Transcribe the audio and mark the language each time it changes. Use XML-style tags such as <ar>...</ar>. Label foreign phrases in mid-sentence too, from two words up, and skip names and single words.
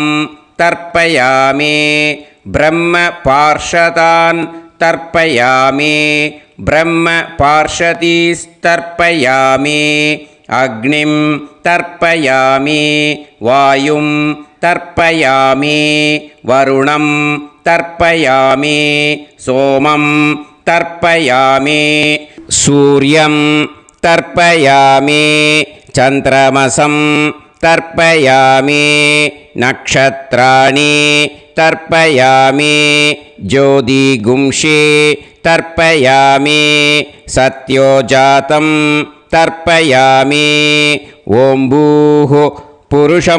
<sa>तर्पयामि ब्रह्म पार्षदान् तर्पयामि ब्रह्म पार्षदीस्तर्पयामि अग्निं तर्पयामि वायुं तर्पयामि वरुणं तर्पयामि सोमं तर्पयामि सूर्यं तर्पयामि चन्द्रमसम् तर्पयामि नक्षत्राणि तर्पयामि ज्योतिगुंषि तर्पयामि सत्योजातं तर्पयामि ॐ भूः पुरुषं</sa>